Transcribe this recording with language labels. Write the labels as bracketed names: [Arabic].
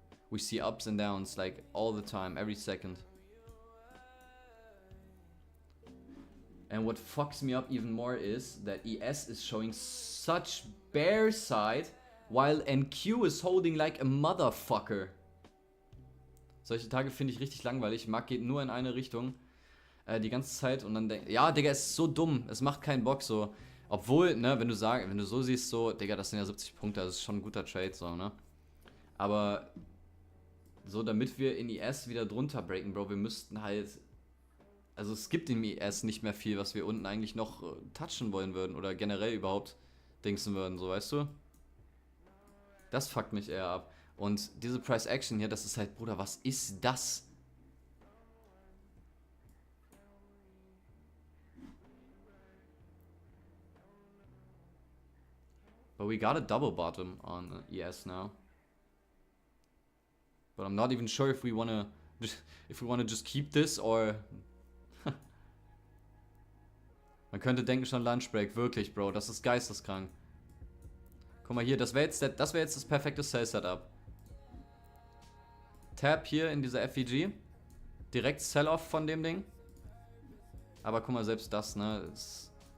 [English] We see ups and downs like all the time, every second. And what fucks me up even more is that ES is showing such bear side while NQ is holding like a motherfucker. [German] Solche Tage finde ich richtig langweilig. Markt geht nur in eine Richtung. Die ganze Zeit und dann denkt, ja, Digga, es ist so dumm. Es macht keinen Bock so. Obwohl, ne, wenn du so siehst, so, Digga, das sind ja 70 Punkte, das ist schon ein guter Trade, so, ne. Aber so, damit wir in ES wieder drunter breaken, Bro, wir müssten halt... Also es gibt im ES nicht mehr viel, was wir unten eigentlich noch touchen wollen würden oder generell überhaupt dingsen würden, so, weißt du? Das fuckt mich eher ab. Und diese Price Action hier, das ist halt, Bruder, was ist das? [English] But we got a double bottom on ES now. But I'm not even sure if we wanna just keep this or... [German] Man könnte denken schon Lunch Break, wirklich, Bro, das ist geisteskrank. Guck mal hier, das wäre jetzt das perfekte Sell-Setup. Tap hier in dieser FVG. Direkt Sell-Off von dem Ding. Aber guck mal, selbst das, ne, ist...